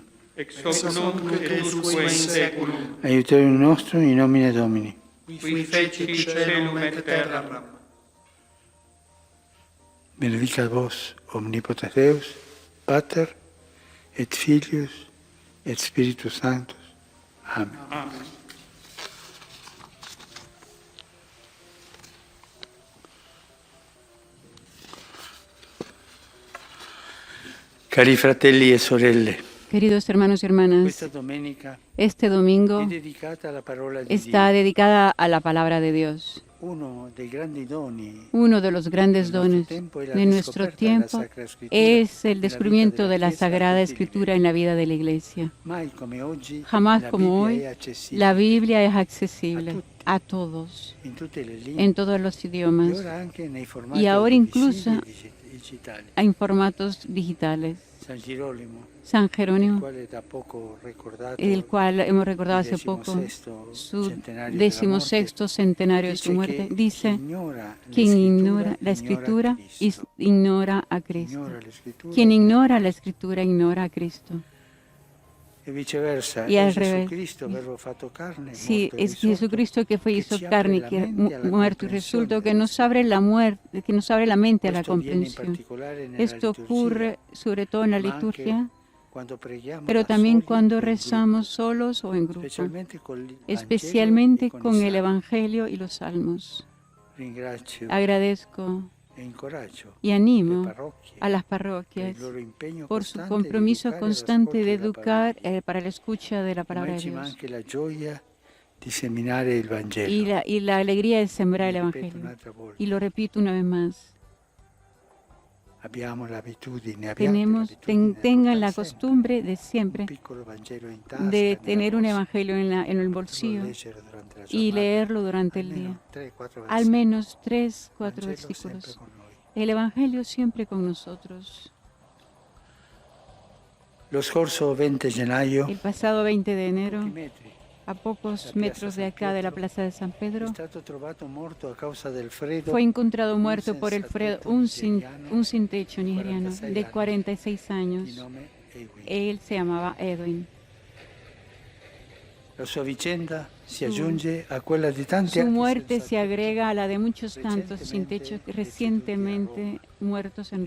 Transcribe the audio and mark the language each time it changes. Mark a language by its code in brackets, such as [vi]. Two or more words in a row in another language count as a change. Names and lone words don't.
[la] Ex hoc nunc et usque in saeculum. Aiutorium nostrum in nomine Domini. Qui fecit caelum et terram. Benedicat vos, omnipotens Deus, Pater, et Filius, et Spiritus Sanctus. Amen. Amen. [it] Cari fratelli e sorelle, [es] Queridos hermanos y hermanas, [it] questa domenica [es] este domingo [it] è dedicata alla parola di [es] está [it] Dio, [es] dedicada a la palabra de Dios. [it] uno dei grandi doni [es] Uno de los grandes dones de nuestro tiempo es el descubrimiento de la Sagrada Escritura en la vida de la Iglesia. [it] Mai come oggi, [es] Jamás [it] la [es] como [it] Bibbia [es] hoy, [it] è accessibile [es] la Biblia es accesible a todos, [it] in tutte le lingue [es] en todos los [it] e [es] idiomas [it] ora anche nei formati [es] y ahora [it] audiovisivi [es] incluso [it] e digitali. [es] en formatos digitales. [it] San Girolamo, [es] San [it] il [es] Jerónimo, [it] quale da poco ricordato [es] el cual hemos recordado hace [it] il [es] poco [it] 16º [es] su [it] centenario della morte, [es] 16º centenario de su muerte, dice: quien quien ignora la Escritura ignora a Cristo. ignora la Escritura, Quien ignora la Escritura ignora a Cristo. [it] e viceversa, [es] Y [it] è [es] al [it] Gesù [es] revés. [it] Cristo, verbo fatto carne, [es] Sí, [it] morto e [es] es [it] risorto, [es] Jesucristo que fue [it] che [es] hizo [it] ci apre [es] carne, [it] la [es] que [it] mente alla [es] muerto y [it] comprensione [es] resucitó, que [it] della [es] nos abre la muerte, que nos abre la mente a la [it] Questo avviene in [es] comprensión. [it] particolare nella [es] Esto [it] liturgia, [es] ocurre sobre todo en la [it] ma anche [es] liturgia, [it] quando preghiamo [es] pero [it] da [es] también [it] soli [es] cuando [it] o in [es] rezamos [it] gruppo, [es] solos o en grupo, [it] specialmente con il Vangelo [es] especialmente [it] e [es] con [it] i [es] el [it] salmi. [es] Evangelio y los salmos. [it] Ringrazio [es] Agradezco [it] e incoraggio [es] y [it] le [es] animo [it] parrocchie [es] a las [it] per [es] parroquias [it] il loro impegno [es] por su [it] costante di [es] compromiso [it] educare [es] constante de [it] all'ascolto della [es] educar [it] parola. [es] para la escucha de la palabra de Noi ci Dios [it] manca la gioia di seminare il Vangelo. [es] y la alegría de sembrar el [it] Lo ripeto [es] Evangelio. [it] un'altra volta. [es] Y lo repito una vez más, [it] Abbiamo l'abitudine, [es] tengan la costumbre de [it] un [es] siempre [it] piccolo Vangelo in tasca, [es] de [it] nella [es] tener un [it] borsa, [es] Evangelio en el [it] poterlo [es] bolsillo [it] leggere durante la [es] y [it] giornata, [es] leerlo durante el [it] almeno [es] día. [it] 3-4 [es] Al menos 3, 4 [it] Vangelo sempre [es] versículos. [it] con noi. [es] El Evangelio siempre con nosotros. [it] Lo scorso 20 gennaio, [es] El pasado 20 de enero, [it] pochi metri, [es] a pocos [it] la [es] metros [it] Piazza [es] de [it] San [es] acá de la [it] Pietro, [es] Plaza de San Pedro, [it] è stato trovato morto a causa del freddo. [es] fue encontrado muerto por el [it] senza [es] frío [it] tetto [es] un [it] nigeriano [es] sin techo nigeriano de 46 [it] di [es] años. [it] nome Edwin. [es] Él se llamaba Edwin. [it] La sua vicenda si aggiunge a quella di tanti [es] Su [it] altri [es] muerte [it] senza [es] se [it] tetto [es] agrega a la de muchos tantos sin techo recientemente muertos en